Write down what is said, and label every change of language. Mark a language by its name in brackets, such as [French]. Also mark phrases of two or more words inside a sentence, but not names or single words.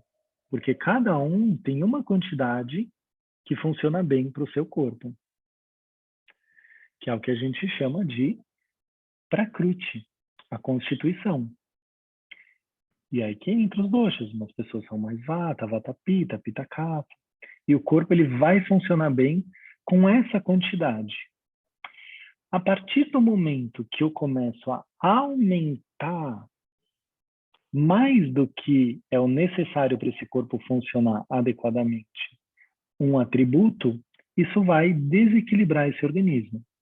[Portuguese] Porque cada um tem uma quantidade que funciona bem para o seu corpo. Que é o que a gente chama de Prakriti, a constituição. E aí que entra os doshas. Umas pessoas são mais vata, vata pita, pita kapha. E o corpo ele vai funcionar bem com essa quantidade. A partir do momento que eu começo a aumentar mais do que é o necessário para esse corpo funcionar adequadamente um atributo, isso vai desequilibrar esse organismo.